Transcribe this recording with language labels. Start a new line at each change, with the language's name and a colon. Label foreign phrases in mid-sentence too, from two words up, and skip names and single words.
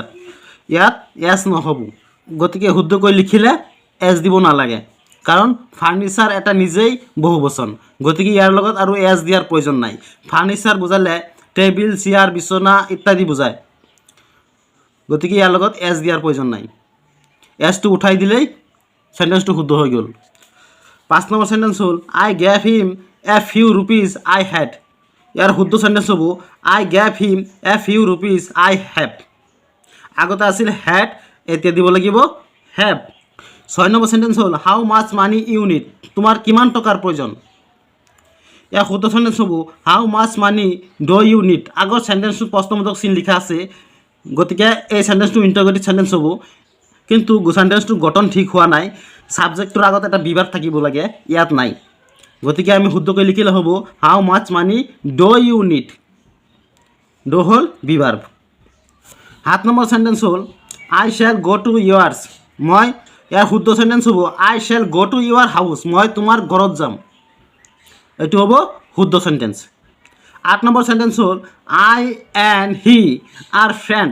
Assamese: ইয়াত এছ নহ'ব, গতিকে শুদ্ধকৈ লিখিলে এছ দিব নালাগে, কাৰণ ফাৰ্নিচাৰ এটা নিজেই বহু বচন, গতিকে ইয়াৰ লগত আৰু এছ দিয়াৰ প্ৰয়োজন নাই। ফাৰ্নিচাৰ বুজালে টেবিল চেয়াৰ বিচনা ইত্যাদি বুজায়, গতিকে ইয়াৰ লগত এছ দিয়াৰ প্ৰয়োজন নাই। এছটো উঠাই দিলেই সেন্টেন্সটো শুদ্ধ হৈ গ'ল। 5 নম্বৰ সেন্টেন্স হ'ল
English: I gave him a few rupees I had.
Assamese: ইয়াৰ শুদ্ধ সেন্টেন্স হ'ব
English: I gave him a few rupees I have.
Assamese: আগতে আছিল হেড, এতিয়া দিব লাগিব হেভ। 6 নম্বৰ সেন্টেন্স হ'ল
English: How much money you need.
Assamese: তোমাৰ কিমান টকাৰ প্ৰয়োজন? ইয়াৰ শুদ্ধ সেন্টেন্স হ'ব
English: How much money do you need.
Assamese: আগৰ সেন্টেন্সটো প্ৰশ্নবোধক চিন লিখা আছে, গতিকে এই সেন্টেন্সটো
English: interrogative sentence
Assamese: হ'ব, কিন্তু সেন্টেন্সটো গঠন ঠিক হোৱা নাই। ছাবজেক্টৰ আগত এটা বিভাৰ থাকিব লাগে, ইয়াত নাই, গতিকে আমি শুদ্ধকৈ লিখিলে হ'ব
English: How much money do you need.
Assamese: ডু হ'ল বিভাৰ। 7 নম্বৰ সেন্টেন্স হ'ল
English: I shall go to yours.
Assamese: ইয়াৰ শুদ্ধ সেন্টেন্স হ'ব
English: I shall go to your house.
Assamese: মই তোমাৰ ঘৰত যাম। এইটো হ'ব শুদ্ধ সেন্টেন্স। 8 নম্বৰ সেন্টেন্স হ'ল
English: I and he are friend.